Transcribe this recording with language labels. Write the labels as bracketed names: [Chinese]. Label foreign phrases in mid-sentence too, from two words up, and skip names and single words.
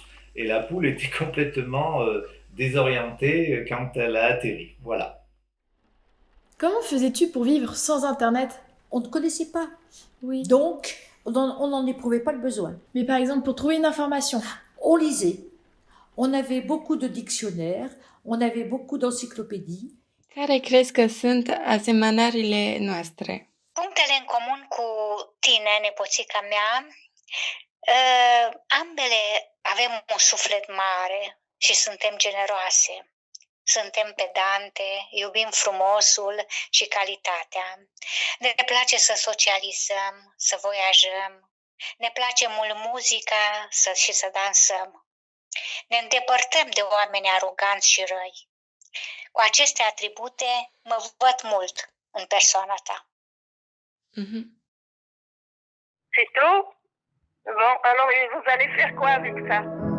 [French] Et la poule était complètement désorientée quand elle a atterri. Voilà. Comment faisais-tu pour vivre sans Internet? On ne connaissait pas. Oui. Donc, on n'en éprouvait pas le besoin. Mais par exemple, pour trouver une information? On lisait. On avait beaucoup de dictionnaires, on avait beaucoup d'encyclopédies. [Romanian] Care crezi că sunt asemănările noastre? Punctele în comun cu tine, nepoțica mea, ambele avem un suflet mare și suntem generoase. Suntem pedante, iubim frumosul și calitatea. Ne place să socializăm, să voiajăm. Ne place mult muzica și să dansăm. Ne îndepărtăm de oameni aroganți și răi. Cu aceste atribute mă văd mult în persoana ta. [French] C'est tout? Bon, alors vous allez faire quoi avec ça?